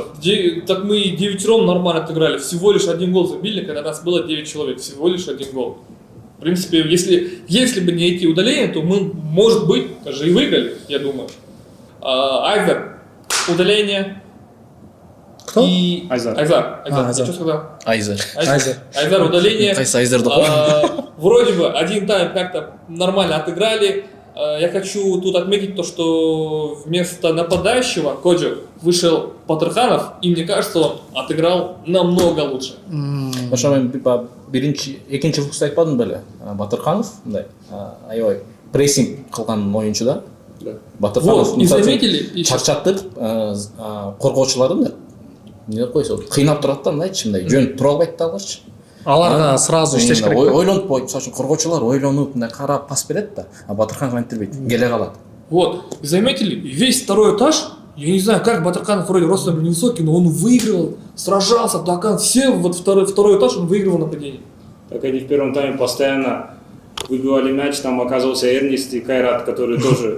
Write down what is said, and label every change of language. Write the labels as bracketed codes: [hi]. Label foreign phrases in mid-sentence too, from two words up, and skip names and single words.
[ru] Так мы и девятером нормально отыграли. Всего лишь один гол забили, когда нас было 9 человек. Всего лишь один гол. В принципе, если бы не эти удаления, то мы, может быть, даже и выиграли, я думаю. Айзер, удаление. Кто? И... Айзар. Айзар. Айзар. Я что сказал? Айзер. Айзар, удаление. [ky] Кайсы Айзерди го? [ru] Вроде бы один тайм как-то нормально отыграли. Я хочу тут отметить то, что вместо нападающего Коджи вышел Батырханов, и мне кажется, он отыграл намного лучше. [ky] Ошо мен биринчи, экинчи выпускта айтпадым беле? Батырханов мындай аябай прессинг кылган оюнчу да. Батырханов [ru] Вот, и заметили, [ky] чарчатып коргоочуларын да эмне деп койсо кыйнап турат да, мындайчы мындай жөн тура албайт да аларчы. аларга сразу иштеш керек. Ойлонуп, мисалы үчүн коргоочулар ойлонуп мындай карап пас берет да, а Батырханов антирбейт, келе калат. [ru] Вот, и заметили, весь второй этаж, я не знаю, как Батырханов вроде ростом невысокий, но он выигрывал, сражался до конца, все вот второй этаж он выигрывал нападение. Так они в первом тайме постоянно выбивали мяч, там оказывался Эрнест и Кайрат, который тоже